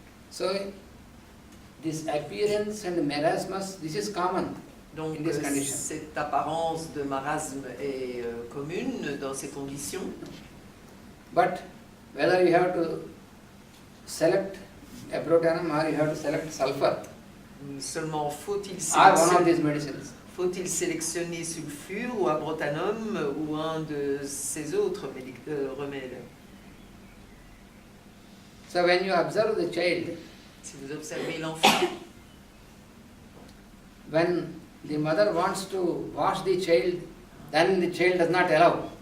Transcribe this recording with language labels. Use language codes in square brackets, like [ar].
[en] So this appearance and marasmus, this is common. [fr] Donc [en] in this condition. [fr] Cette apparence de marasme est commune dans ces conditions. [en] But whether you have to select abrotanum or you have to select sulfur, [fr] Seulement faut-il [en] or one of these medicines. [fr] Faut-il sélectionner sulfure ou abrotanum ou un de ces autres remèdes? [en] So when you observe the child, [fr] Si vous observez l'enfant, [en] when the mother wants to wash the child, then the child does not allow.